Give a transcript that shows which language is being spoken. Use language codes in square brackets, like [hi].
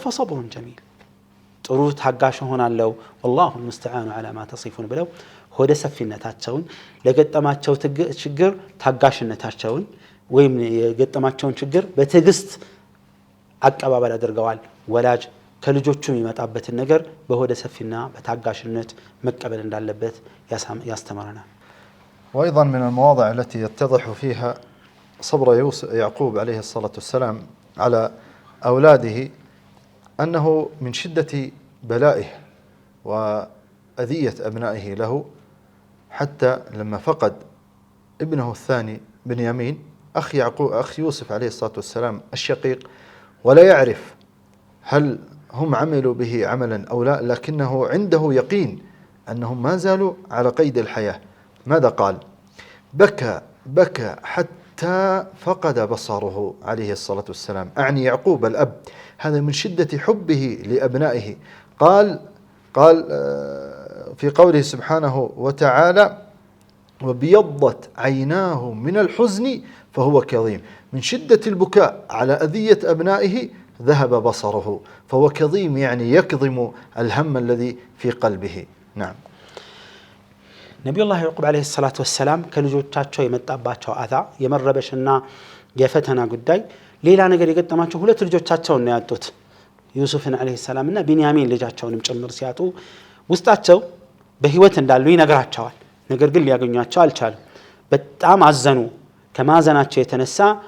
[ar] ፈሰብሩን ጀሚል፣ [am] ጥሩ ታጋሽ ሆናለሁ። [ar] والله المستعان على ما تصفون [am] ብለው ሆደ ሰፊነታቸውን ለገጠማቸው ችግር ታጋሽነታቸውን ወይም የገጠማቸውን ችግር በትዕግስት አቀባበል አድርገዋል። ወላጅ ከልጆቹ የሚመጣበትን ነገር በሆደ ሰፊና በታጋሽነት መቀበል እንዳለበት ያስተምረናል። [ar] وأيضا من المواضع التي يتضح فيها صبر يعقوب عليه الصلاة والسلام على أولاده أنه من شدة بلائه وأذية أبنائه له، حتى لما فقد ابنه الثاني بنيامين أخ يوسف عليه الصلاة والسلام الشقيق، ولا يعرف هل هم عملوا به عملا أو لا، لكنه عنده يقين أنهم ما زالوا على قيد الحياة. ماذا قال؟ بكى حتى فقد بصره عليه الصلاة والسلام، أعني يعقوب الأب، هذا من شدة حبه لأبنائه. قال في قوله سبحانه وتعالى وبيضت عيناه من الحزن فهو كظيم، من شدة البكاء على أذية أبنائه ذهب بصره فهو كظيم، يعني يكظم الهم الذي في قلبه. نعم. نبي الله يعقوب عليه الصلاة والسلام [am] ከልጆቻቸው የመጣባቸው አዛ የመረበሽና የፈተና ጉዳይ ሌላ ነገር የገጠማቸው ሁለት ልጆቻቸውን ነው ያጡት። ዩሱፍን አለይሂ ሰላም እና ቢንያሚን ልጃቸውንም ጭምር ሲያጡ ውስጣቸው በህይወት እንዳሉ ይነግራቸዋል። ነገር ግን ሊያገኟቸው አልቻሉም። በጣም አዘኑ። ከማዘናቸው የተነሳ